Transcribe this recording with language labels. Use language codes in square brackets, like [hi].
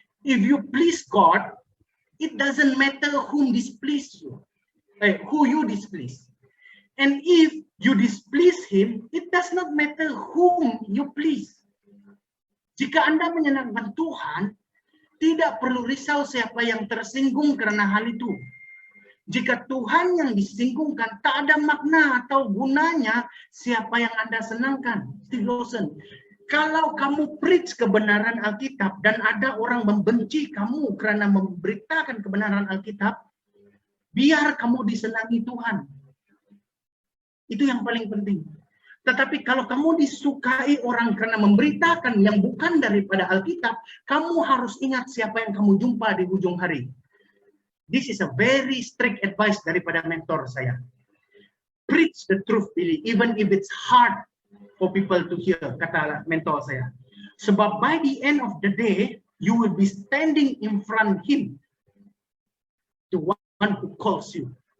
[en] If you please God, it doesn't matter whom displease you, who you displease. And if you displease Him, it does not matter whom you please. [ms] Jika Anda menyenangkan Tuhan, tidak perlu risau siapa yang tersinggung karena hal itu. Jika Tuhan yang disinggungkan, tak ada makna atau gunanya siapa yang Anda senangkan. Steve Lawson. Kalau kamu preach kebenaran Alkitab dan ada orang membenci kamu karena memberitakan kebenaran Alkitab, biar kamu disenangi Tuhan. Itu yang paling penting. Tetapi kalau kamu disukai orang karena memberitakan yang bukan daripada Alkitab, kamu harus ingat siapa yang kamu jumpa di ujung hari. [en] This is a very strict advice [ms] daripada mentor saya. [en] Preach the truth, Billy, even if it's hard for people to hear, [ms] kata mentor saya. [en] Sebab by the end of the day, you will be standing in front Him, the one who calls you.